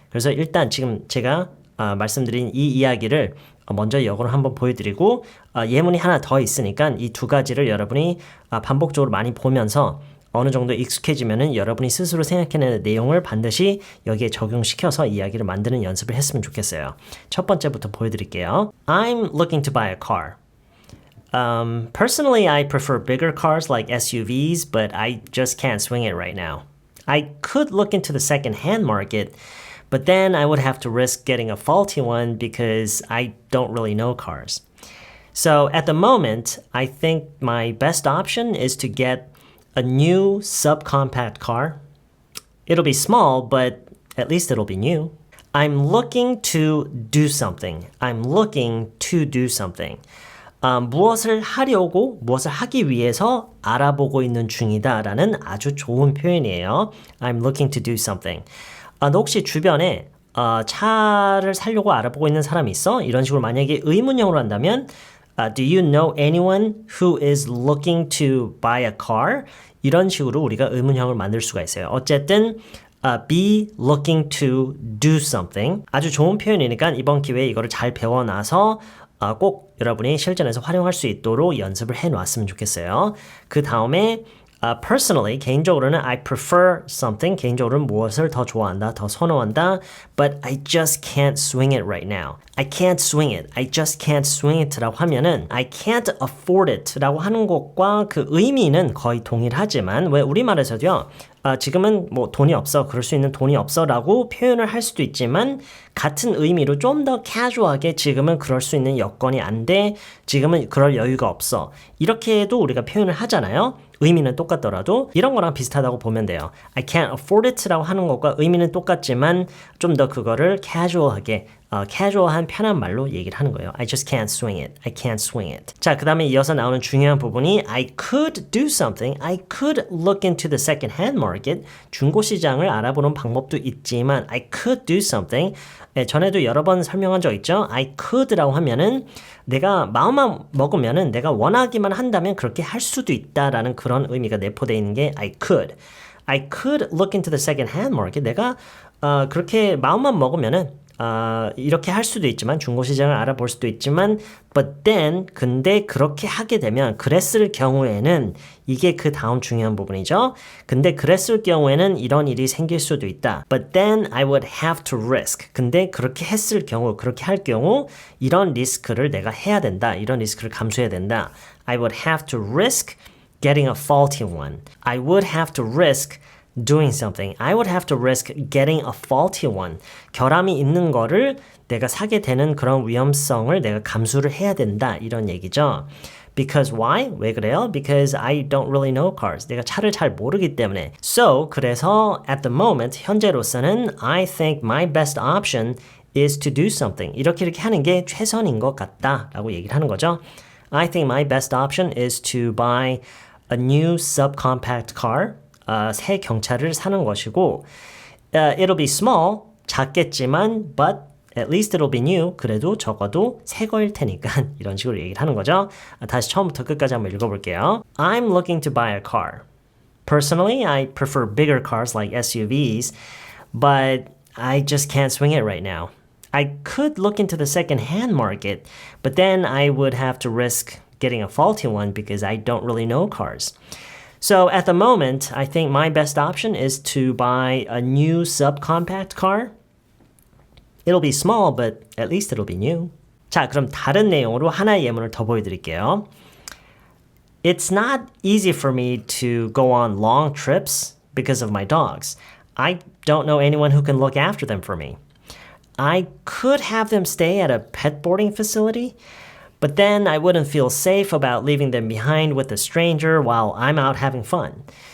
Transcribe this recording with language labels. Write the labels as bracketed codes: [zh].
[ko] 그래서 일단 지금 제가 말씀드린 이 이야기를 먼저 역으로 한번 보여드리고 예문이 하나 더 있으니까 이 두 가지를 여러분이 반복적으로 많이 보면서 어느 정도 익숙해지면은 여러분이 스스로 생각해내는 내용을 반드시 여기에 적용시켜서 이야기를 만드는 연습을 했으면 좋겠어요. 첫 번째부터 보여드릴게요. [en] I'm looking to buy a car. Personally, I prefer bigger cars like SUVs, but I just can't swing it right now. I could look into the second-hand market, but then I would have to risk getting a faulty one because I don't really know cars. So at the moment, I think my best option is to get a new subcompact car. It'll be small, but at least it'll be new. I'm looking to do something. I'm looking to do something. [ko] 무엇을 하려고, 무엇을 하기 위해서 알아보고 있는 중이다라는 아주 좋은 표현이에요. [en] I'm looking to do something. [ko] 너 혹시 주변에 차를 사려고 알아보고 있는 사람이 있어? 이런 식으로 만약에 의문형으로 한다면 [en] Do you know anyone who is looking to buy a car? [ko] 이런 식으로 우리가 의문형을 만들 수가 있어요. 어쨌든 [en] be looking to do something. [ko] 아주 좋은 표현이니까 이번 기회에 이거를 잘 배워놔서 꼭 여러분이 실전에서 활용할 수 있도록 연습을 해놨으면 좋겠어요. [en] 그 다음에 personally, [ko] 개인적으로는 [en] I prefer something, [ko] 개인적으로는 무엇을 더 좋아한다, 더 선호한다, [en] but I just can't swing it right now. I can't swing it. I just can't swing it [ko] 라고 하면은 [en] I can't afford it [ko] 라고 하는 것과 그 의미는 거의 동일하지만 왜 우리말에서도요. 지금은 뭐 돈이 없어, 그럴 수 있는 돈이 없어 라고 표현을 할 수도 있지만 같은 의미로 좀 더 캐주얼하게 지금은 그럴 수 있는 여건이 안 돼, 지금은 그럴 여유가 없어 이렇게 해도 우리가 표현을 하잖아요. 의미는 똑같더라도 이런 거랑 비슷하다고 보면 돼요. [en] I can't afford it [ko] 라고 하는 것과 의미는 똑같지만 좀 더 그거를 캐주얼하게 캐주얼한 편한 말로 얘기를 하는 거예요. [en] I just can't swing it. [ko] I can't swing it. 자, 그 다음에 이어서 나오는 중요한 부분이 [en] I could do something. I could look into the second-hand market. [ko] 중고 시장을 알아보는 방법도 있지만 [en] I could do something. [ko] 전에도 여러 번 설명한 적 있죠? [en] I could [ko] 라고 하면은 내가 마음만 먹으면은 내가 원하기만 한다면 그렇게 할 수도 있다라는 그런 의미가 내포되어 있는 게 [en] I could. I could look into the second-hand market. [ko] 내가 그렇게 마음만 먹으면은 이렇게 할 수도 있지만 중고시장을 알아볼 수도 있지만 [en] but then [ko] 근데 그렇게 하게 되면 그랬을 경우에는 이게 그 다음 중요한 부분이죠. 근데 그랬을 경우에는 이런 일이 생길 수도 있다. [en] But then I would have to risk. [ko] 근데 그렇게 했을 경우 그렇게 할 경우 이런 리스크를 내가 해야 된다. 이런 리스크를 감수해야 된다. [en] I would have to risk getting a faulty one. I would have to risk doing something. I would have to risk getting a faulty one. [ko] 결함이 있는 거를 내가 사게 되는 그런 위험성을 내가 감수를 해야 된다. 이런 얘기죠. [en] Because why? [ko] 왜 그래요? [en] Because I don't really know cars. [ko] 내가 차를 잘 모르기 때문에. [en] So, [ko] 그래서 [en] at the moment, [ko] 현재로서는 [en] I think my best option is to do something. [ko] 이렇게 하는 게 최선인 것 같다. 라고 얘기를 하는 거죠. [en] I think my best option is to buy a new subcompact car. [ko] 새 경차를 사는 것이고 [en] it'll be small, [ko] 작겠지만 [en] but at least it'll be new, [ko] 그래도 적어도 새 거일 테니까 이런 식으로 얘기를 하는 거죠. 다시 처음부터 끝까지 한번 읽어볼게요. [en] I'm looking to buy a car. Personally, I prefer bigger cars like SUVs, but I just can't swing it right now. I could look into the second-hand market, but then I would have to risk getting a faulty one because I don't really know cars. So at the moment, I think my best option is to buy a new subcompact car. It'll be small, but at least it'll be new. [ko] 자, 그럼 다른 내용으로 하나의 예문을 더 보여드릴게요. [en] It's not easy for me to go on long trips because of my dogs. I don't know anyone who can look after them for me. I could have them stay at a pet boarding facility, but then I wouldn't feel safe about leaving them behind with a stranger while I'm out having fun.